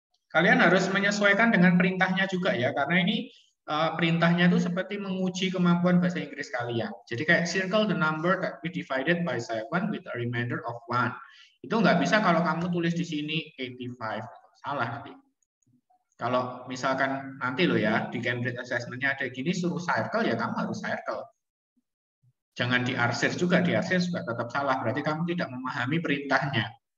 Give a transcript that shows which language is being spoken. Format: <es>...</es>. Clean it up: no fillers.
<id>Kalian harus menyesuaikan dengan perintahnya juga ya, karena ini perintahnya itu seperti menguji kemampuan bahasa Inggris kalian. Jadi kayak</id> <en>circle the number that we divided by 7 with a remainder of 1.</en> <id>Itu nggak bisa kalau kamu tulis di sini 85. Salah nanti. Kalau misalkan nanti loh ya, di Cambridge Assessment-nya ada gini, suruh circle, ya kamu harus circle. Jangan diarsir juga, diarsir juga tetap salah. Berarti kamu tidak memahami perintahnya.</id>